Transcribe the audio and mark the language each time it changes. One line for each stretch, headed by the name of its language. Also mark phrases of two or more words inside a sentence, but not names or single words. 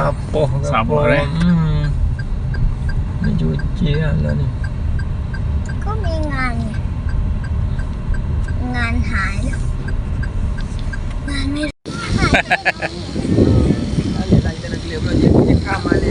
Malay: sampah ke Sampah, apa. eh? Ni cuci lah ni.
Thai: ก็มีงานไงงานหายแล้วงานไม่หายเลย
Malay: Ada kita nak clear pula dia kam balik.